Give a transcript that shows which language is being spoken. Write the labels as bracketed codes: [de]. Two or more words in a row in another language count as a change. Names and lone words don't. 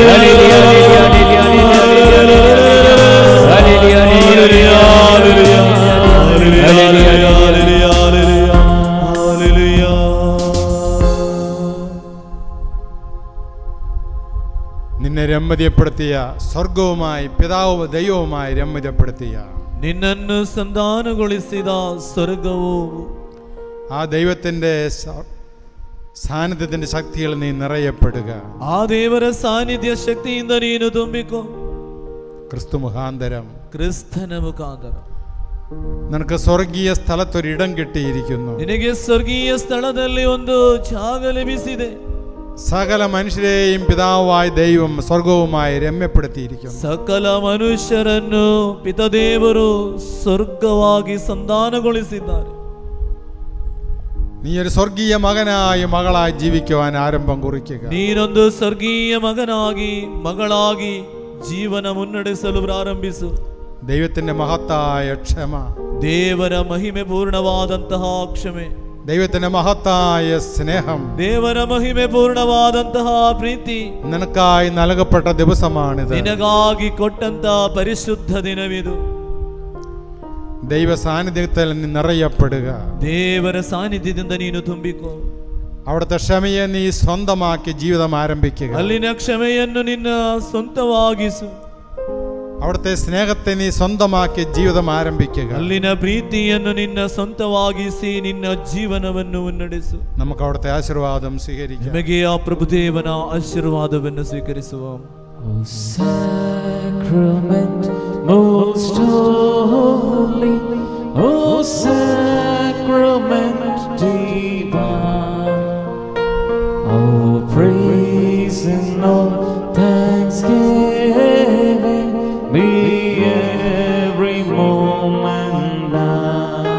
[ml] Hallelujah. നിന്നെ രമ്യതപ്പെടുത്തിയ സ്വർഗവുമായി പിതാവ് ദൈവവുമായി രമ്യതപ്പെടുത്തിയ [kn] ನಿನ್ನನ್ನು ಸಂಧಾನಗೊಳಿಸಿದ ಸ್ವರ್ಗವು [ml] ആ ദൈവത്തിൻ്റെ സാന്നിധ്യത്തിൻ്റെ ശക്തിയിൽ നീ നിറയപ്പെടുക. [kn] ಆ ದೇವರ ಸಾನ್ನಿಧ್ಯ ಶಕ್ತಿಯಿಂದ ನೀನು ತುಂಬಿಕೋ. [ml] ക്രിസ്തു മുഖാന്തരം [kn] ಕ್ರಿಸ್ತನ ಮುಖಾಂತರ [ml] നിനക്ക് സ്വർഗീയ സ്ഥലത്തൊരിടം കിട്ടിയിരിക്കുന്നു. [kn] ನಿನಗೆ ಸ್ವರ್ಗೀಯ ಸ್ಥಳದಲ್ಲಿ ಒಂದು ಜಾಗ ಲಭಿಸಿದೆ. [ml] സകല മനുഷ്യരെയും പിതാവായ ദൈവം സ്വർഗവുമായി രമ്യപ്പെടുത്തിയിരിക്കുന്നു. [kn] ಸಕಲ ಮನುಷ್ಯರನ್ನು ಪಿತದೇವರು ಸ್ವರ್ಗವಾಗಿ ಸಂಧಾನಗೊಳಿಸಿದ್ದಾರೆ. [ml] നീ ഒരു സ്വർഗീയ മകനായി മകളായി ജീവിക്കുവാൻ ആരംഭം കുറിക്കുക. [kn] ನೀನೊಂದು ಸ್ವರ್ಗೀಯ ಮಗನಾಗಿ ಮಗಳಾಗಿ ಜೀವನ ಮುನ್ನಡೆಸಲು ಪ್ರಾರಂಭಿಸು. [ml] ദൈവത്തിന്റെ മഹത്തായ ക്ഷമ, [kn] ದೇವರ ಮಹಿಮೆ ಪೂರ್ಣವಾದಂತಹ ಕ್ಷಮೆ, [ml] ദൈവത്തിന്റെ മഹത്തായ സ്നേഹം, [kn] ದೇವರ ಮಹಿಮೆ ಪೂರ್ಣವಾದಂತಹ ಪ್ರೀತಿ [ml] നിനക്കായി നൽകപ്പെട്ട ദിവസമാണിത്. [kn] ನಿನಗಾಗಿ ಕೊಟ್ಟಂತಹ ಪರಿಶುದ್ಧ ದಿನವಿದು. [ml] ദൈവ സാന്നിധ്യത്തിൽ നീ നിറയപ്പെടുക. [kn] ದೇವರ ಸಾನ್ನಿಧ್ಯದಿಂದ ನೀನು ತುಂಬಿಕೋ. [ml] അവിടുത്തെ ക്ഷമയെ നീ സ്വന്തമാക്കി ജീവിതം ആരംഭിക്കുക. [kn] ಅಲ್ಲಿನ ಕ್ಷಮೆಯನ್ನು ನಿನ್ನ ಸ್ವಂತವಾಗಿಸು. [ml] അവിടുത്തെ സ്നേഹത്തെ നീ സ്വന്തമാക്കി ജീവിതം ആരംഭിക്കുക. [kn] ಅಲ್ಲಿನ ಪ್ರೀತಿಯನ್ನು ನಿನ್ನ ಸ್ವಂತವಾಗಿಸಿ ನಿನ್ನ ಜೀವನವನ್ನು ಮುನ್ನಡೆಸು. [ml] നമുക്ക് അവിടുത്തെ ആശീർവാദം സ്വീകരിക്കാം. [kn] ನಮಗೆ ಆ ಪ್ರಭುದೇವನ ಆಶೀರ್ವಾದವನ್ನು ಸ್ವೀಕರಿಸುವ. [en] O sacrament most holy, O sacrament divine, all praise and all thanksgiving be every moment now.